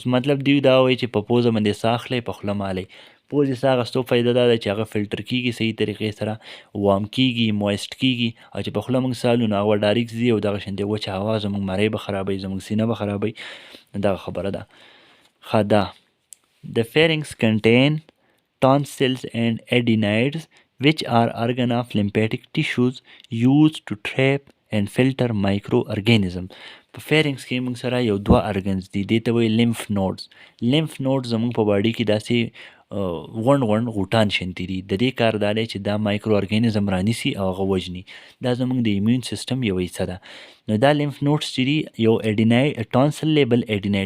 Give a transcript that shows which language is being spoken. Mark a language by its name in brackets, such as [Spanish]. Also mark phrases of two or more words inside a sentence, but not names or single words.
[Pashto] مطلب دوی دا وایي چې په پوزه باندې ساه اخلئ، په خوله مالئ. پوزې ساه اخیستو فایده دا ده چې هغه فلټر کېږي صحیح طریقې سره، وام کېږي، مویسټ کېږي. او چې په خوله موږ ساه لو نو هغه ډایرکټ ځي او دغه شانتې وچه هوا زموږ مرۍ به خرابوي، زموږ سینه به خرابوي. دغه خبره ده. ښه ده. [English] The pharynx contain tonsils and adenoids which are organ of lymphatic tissues used to trap and filter microorganisms. [Pashto] په فیرنګس کې موږ سره یو دوه ارګنز دي، دې ته وایي [English] lymph nodes. lymph nodes [Pashto] زموږ په باډي کې داسې غونډ غونډ غوټان شنتي دي. د دې کار دا دی چې دا مایکرو ارګانیزم رانیسي او هغه وژني. دا زموږ د [English] immune system [Pashto] یوه حصه ده. نو دا [English] lymph nodes [Pashto] چې دي یو اډینای ټانسل دی، بل اډینایډ.